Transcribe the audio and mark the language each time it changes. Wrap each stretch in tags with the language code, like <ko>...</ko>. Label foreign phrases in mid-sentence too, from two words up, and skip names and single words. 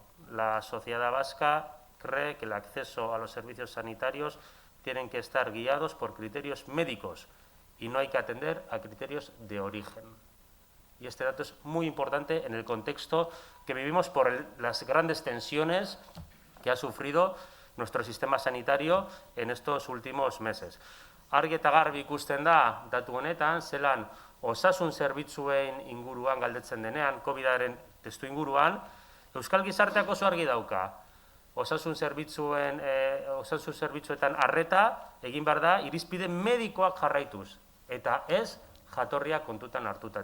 <es>La sociedad vasca cree que el acceso a los servicios sanitarios tienen que estar guiados por criterios médicos y no hay que atender a criterios de origen. Y este dato es muy importante en el contexto que vivimos por las grandes tensiones que ha sufrido nuestro sistema sanitario en estos últimos meses.</es> <eu>Argi eta garbi ikusten da datu honetan, zelan osasun zerbitzuen inguruan galdetzen denean, COVID-aren testu inguruan, euskal gizarteak oso argi dauka. Osasun zerbitzuetan arreta egin behar da irizpide medikoak jarraituz, eta ez jatorria kontutan hartuta.</eu>